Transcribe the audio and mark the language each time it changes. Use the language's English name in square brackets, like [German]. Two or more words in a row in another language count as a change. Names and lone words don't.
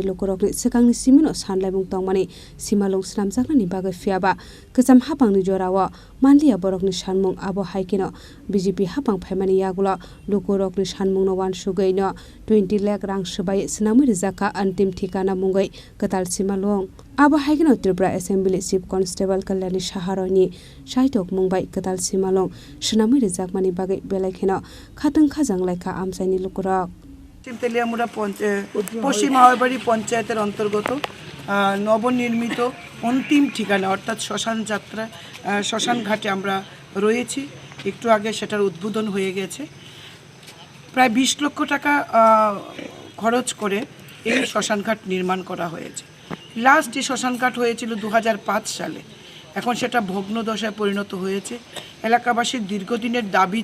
[Kok Borok] Lukurokni Sikangni Simino Sanlaimung Tongmani Simalung Slamjaknani bagai fiaba Kesam hapangni jorawa Manlia borokni sanmung abo haikino BJP hapang phaimani yagulo Lukurokni sanmung no wan sugai no 20 lakh rang subai Sinamui Rwjakha Antim Thikana Mungwi Kwtal Simalung abo haikino Tripura Assembly [English] Chief Constable [Kok Borok] Kalyani Shaharoni Saitok Mungbai Kwtal Simalung Sinamui Rwjakmani bagai belaikino Khatang khajang laika Amchaini Lukurok [Bangla] Teliamura পশ্চিম হাওয়াইবাড়ি পঞ্চায়েতের অন্তর্গত নবনির্মিত অন্তিম ঠিকানা অর্থাৎ শ্মশান ঘাটে আমরা রয়েছি একটু আগে সেটার উদ্বোধন হয়ে গেছে প্রায় 20 লক্ষ টাকা খরচ করে এই শ্মশান ঘাট নির্মাণ করা হয়েছে লাস্ট এই শ্মশান ঘাট হয়েছিল 2005 সালে এখন সেটা ভগ্নদশায় পরিণত হয়েছে এলাকাবাসীর দীর্ঘদিনের দাবি